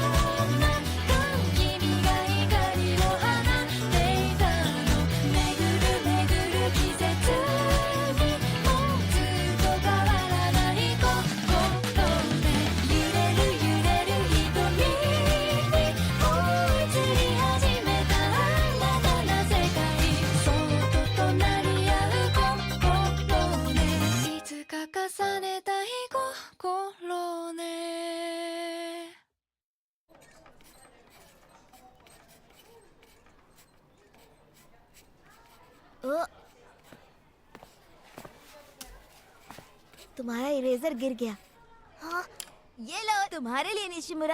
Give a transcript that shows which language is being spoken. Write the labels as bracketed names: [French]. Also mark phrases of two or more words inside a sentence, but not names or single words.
[Japanese] 君が光を放っていたの巡る巡る季節にもずっと変わらない心で揺れる揺れる瞳に追いつり始めた新たな世界そっと隣り合う心ねいつか重ねたい心ね [Hindi] ओ, तुम्हारा इरेजर गिर गया। हाँ, ये लो तुम्हारे लिए निशिमुरा।